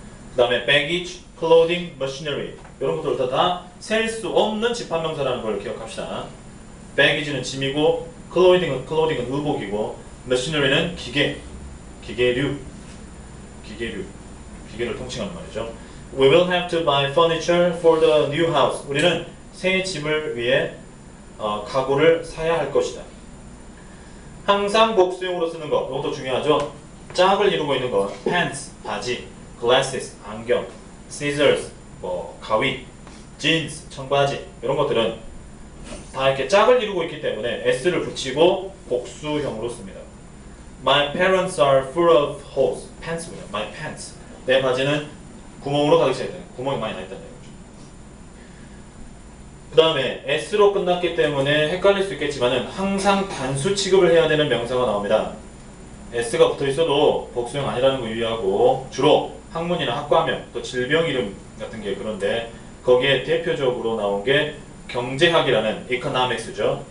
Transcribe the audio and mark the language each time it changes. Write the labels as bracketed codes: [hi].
[ko] 그 다음에 baggage, clothing, machinery 이런 것들을 다 셀 수 없는 집합명사라는 걸 기억합시다. baggage는 짐이고 clothing은 의복이고 machinery는 기계류, 기계를 통칭하는 말이죠. [en] We will have to buy furniture for the new house. [ko] 우리는 새 집을 위해 가구를 사야 할 것이다. 항상 복수용으로 쓰는 것, 이것도 중요하죠. 짝을 이루고 있는 것, pants, 바지, glasses, 안경, scissors, 뭐 가위, jeans, 청바지 이런 것들은 다 이렇게 짝을 이루고 있기 때문에 s를 붙이고 복수형으로 씁니다. [en] My parents are full of holes. pants군요. My pants. [ko] 내 바지는 구멍으로 가득 차 있다. 구멍이 많이 나 있다는 거죠. 그 다음에 s로 끝났기 때문에 헷갈릴 수 있겠지만은 항상 단수 취급을 해야 되는 명사가 나옵니다. s가 붙어 있어도 복수형 아니라는 거 유의하고 주로 학문이나 학과명 또 질병 이름 같은 게 그런데 거기에 대표적으로 나온 게 경제학이라는 economics죠.